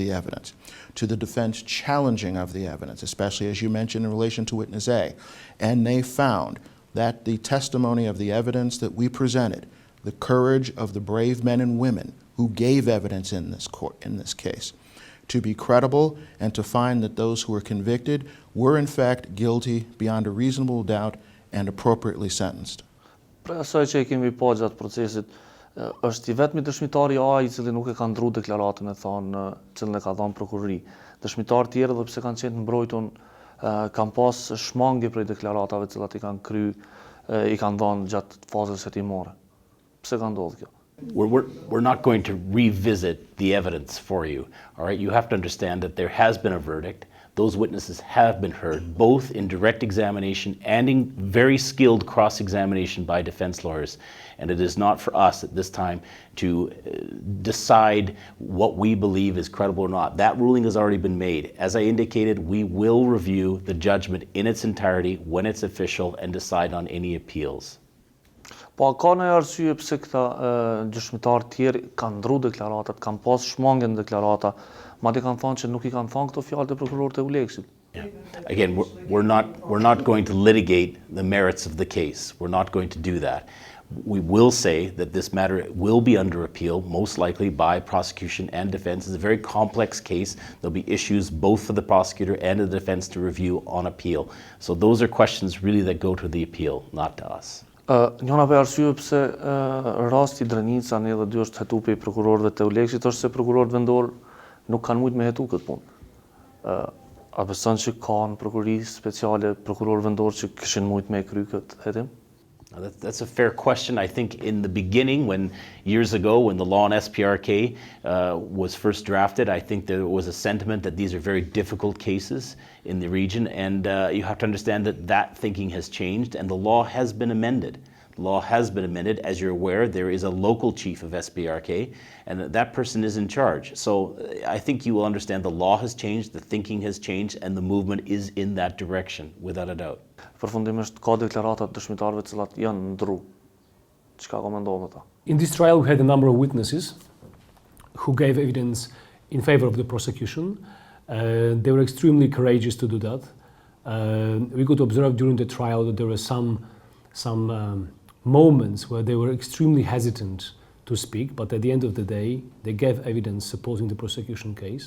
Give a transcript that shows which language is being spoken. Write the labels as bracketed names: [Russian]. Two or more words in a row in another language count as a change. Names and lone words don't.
[English] the evidence to the defense challenging of the evidence, especially as you mentioned in relation to witness A, and they found that the testimony of the evidence that we presented, the courage of the brave men and women who gave evidence in this case, to be credible and to find that those who were convicted were in fact guilty beyond a reasonable doubt and appropriately sentenced. [Albanian] Pra asaj që kemi pa gjatë procesit, është I vetmi dëshmitari A I cili nuk e ka ndru deklaratën e thonë cilën e ka dhënë prokurori. Dëshmitarë tjerë edhe pse kanë qenë mbrojtur kanë pas shmangje prej deklaratave cilat I kanë I kanë dhënë gjatë fazës hetimore. Pse ka ndodhur kjo? [English] We're not going to revisit the evidence for you. All right, you have to understand that there has been a verdict. Those witnesses have been heard, both in direct examination and in very skilled cross-examination by defense lawyers. And it is not for us at this time to decide what we believe is credible or not. That ruling has already been made. As I indicated, we will review the judgment in its entirety when it's official and decide on any appeals. [Albanian] Po ka në arsye pse këta dëshmitarë tjerë kanë ndru deklaratat, kanë pas shmangje në deklarata, madje kanë thënë që nuk I kanë thënë këto fjalë të prokurorit e ULEX-it. [English] Again, we're not going to litigate the merits of the case. We're not going to do that. We will say that this matter will be under appeal, most likely by prosecution and defense. It's a very complex case. There'll be issues both for the prosecutor and the defense to review on appeal. So those are questions really that go to the appeal, not to us. [Albanian] Njëna për arsye pse rasti Drenica në edhe dy është hetu pe prokurorëve të ULEX-it është se prokurorët vendor nuk kanë mujt me hetu këtë punë. A beson që ka në prokurori speciale prokurorë vendor që kishin mujt me kry këtë hetim? [English] That's a fair question. I think in the beginning, years ago, when the law on SPRK was first drafted, I think there was a sentiment that these are very difficult cases in the region, and you have to understand that thinking has changed, and the law has been amended. The law has been amended. As you're aware, there is a local chief of SPRK, and that person is in charge. So I think you will understand the law has changed, the thinking has changed, and the movement is in that direction, without a doubt. [Albanian] Përfundimisht ka deklaratat dëshmitarëve të cilat janë ndru. Çka komandon ata? [English] In this trial, we had a number of witnesses who gave evidence in favor of the prosecution. They were extremely courageous to do that. We could observe during the trial that there were some moments where they were extremely hesitant to speak, but at the end of the day, they gave evidence supporting the prosecution case.